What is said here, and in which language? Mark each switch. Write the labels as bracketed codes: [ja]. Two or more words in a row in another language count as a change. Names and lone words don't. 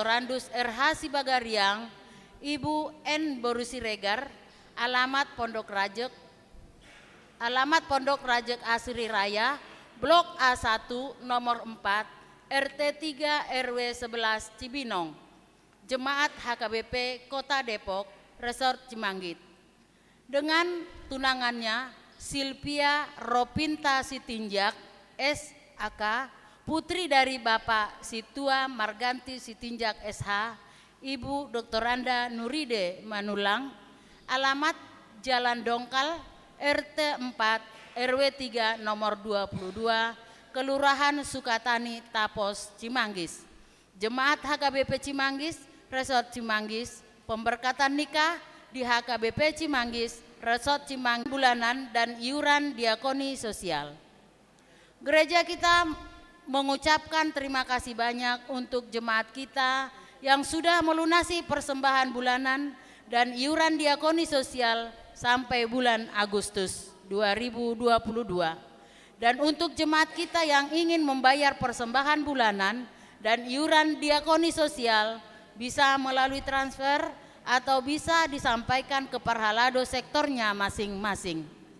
[id] Randus RH Sibagariang, Ibu N. Borusi Regar, alamat Pondok Rajek Asri Raya, Blok A1 nomor 4, RT 3 RW 11 Cibinong, Jemaat HKBP Kota Depok, Resort Cimanggit. Dengan tunangannya Silvia Ropinta Sitinjak, SAK, putri dari Bapak Situa Marganti Sitinjak SH, Ibu Dr. Randa Nuride Manulang, alamat Jalan Dongkal, RT 4, RW 3 nomor 22, Kelurahan Sukatani, Tapos, Cimanggis. Jemaat HKBP Cimanggis, Resort Cimanggis, pemberkatan nikah di HKBP Cimanggis, Resort Cimanggis bulanan dan iuran diakoni sosial. Gereja kita mengucapkan terima kasih banyak untuk jemaat kita yang sudah melunasi persembahan bulanan dan iuran diakoni sosial sampai bulan Agustus 2022. Dan untuk jemaat kita yang ingin membayar persembahan bulanan dan iuran diakoni sosial bisa melalui transfer atau bisa disampaikan ke Parhalado sektornya masing-masing.